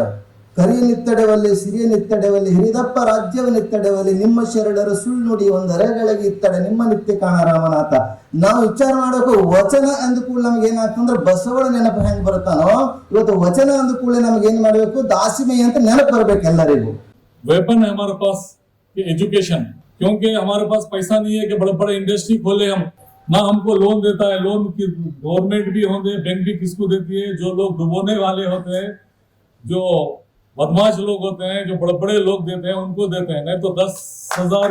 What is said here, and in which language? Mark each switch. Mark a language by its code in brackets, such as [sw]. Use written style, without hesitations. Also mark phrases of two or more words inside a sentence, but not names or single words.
[kn] ಕರಿಯನಿತ್ತಡೆವಲ್ಲಿ, ಸಿರಿಯನಿತ್ತಡೆವಲ್ಲಿ, ಹಿರಿದಪ್ಪ ರಾಜ್ಯವನ್ನಿತ್ತಡೆವಲ್ಲಿ, ನಿಮ್ಮ ಶರಣರು ಸುಳ್ಳು ನುಡಿ ಒಂದರೆಗಳಿಗೆ ಇತ್ತಡೆ ನಿಮ್ಮ ನಿತ್ಯ ಕಾಣ ರಾಮನಾಥ. ನಾವು ವಿಚಾರ ಮಾಡಬೇಕು, ವಚನ ಅಂದ ಕೂಡ ನಮ್ಗೆ ಏನಾಗ್ತಂದ್ರೆ ಬಸವಳ ನೆನಪು ಹೆಂಗ್ ಬರ್ತಾನೋ, ಇವತ್ತು ವಚನ ಅಂದ ಕೂಡ ನಮ್ಗೆ ಏನ್ ಮಾಡ್ಬೇಕು, ದಾಸಿಮೈ ಅಂತ ನೆನಪು ಬರ್ಬೇಕು ಎಲ್ಲರಿಗೂ. [hi] वेपन है हमारे पास एजुकेशन, क्योंकि हमारे पास पैसा नहीं है कि बड़े बड़े इंडस्ट्री खोले हम, ना हमको लोन देता है। लोन की गवर्नमेंट भी होते, बैंक भी किसको देती है? जो लोग डुबोने वाले होते हैं, जो बदमाश लोग होते हैं, जो बड़े बड़े लोग देते हैं, उनको देते हैं।